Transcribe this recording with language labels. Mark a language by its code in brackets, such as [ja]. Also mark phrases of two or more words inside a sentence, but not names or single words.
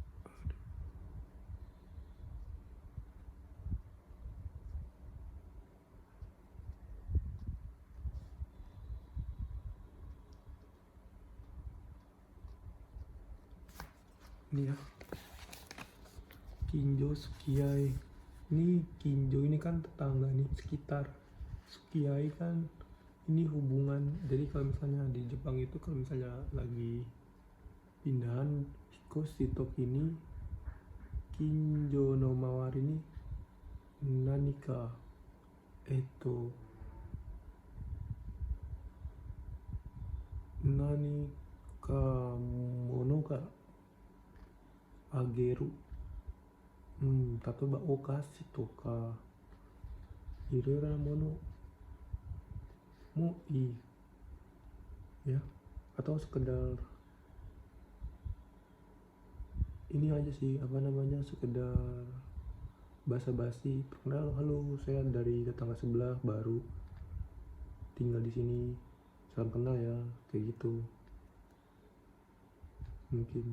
[id] Ini ya, [ja] 近所付き合い. [id] Ini Kinjo ini kan tetangga nih, sekitar. Sukiai kan ini hubungan. Jadi kalau misalnya di Jepang itu kalau misalnya lagi pindahan [ja] 引っ越しとき [id] ini [ja] 近所の周り [id] ini nanika [ja] 何か物が上げる, 例えばお菓子とかいろいろなものもいい ya, [id] atau sekedar ini aja sih, apa namanya, sekedar basa-basi, perkenal, halo saya dari tetangga sebelah baru tinggal di sini, salam kenal ya, kayak gitu mungkin.